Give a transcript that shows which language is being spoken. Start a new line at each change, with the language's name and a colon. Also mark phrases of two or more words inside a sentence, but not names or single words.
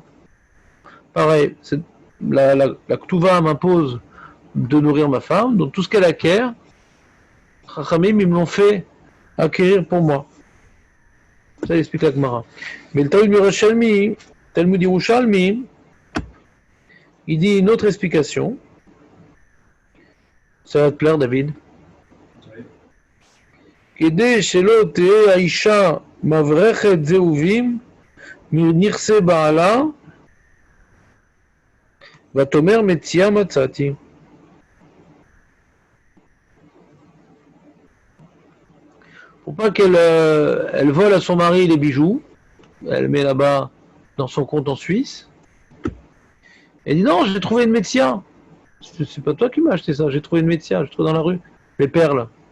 French: Pareil, la Ktuva m'impose de nourrir ma femme, donc tout ce qu'elle acquiert, Chachamim, ils me l'ont fait acquérir pour moi. Ça explique la Gemara. Mais le Talmud Yerushalmi, Talmud Yerushalmi, il dit une autre explication. Ça va te plaire, David.
Hebrew: כדי שלא תהיה האישה מברכת זהובים מנכסי בעלה ותאמר מציאה מצאתי.
French: Pour pas qu'elle elle vole à son mari les bijoux, elle met là-bas dans son compte en Suisse. Elle dit non, j'ai trouvé une métia. C'est pas toi qui m'as acheté ça, j'ai trouvé une métia, j'ai trouvé dans la rue les perles.